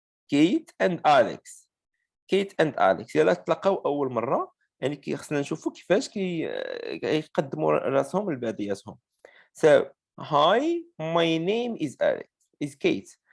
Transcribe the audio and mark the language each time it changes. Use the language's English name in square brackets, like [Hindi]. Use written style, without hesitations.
[English] Kate and Alex. [Arabic] Kate and Alex يلا تلاقاو أول مرة، يعني خصنا نشوفوا كيفاش يقدموا راسهم لبعضياتهم. [English] So hi, my name is Alex, is Kate.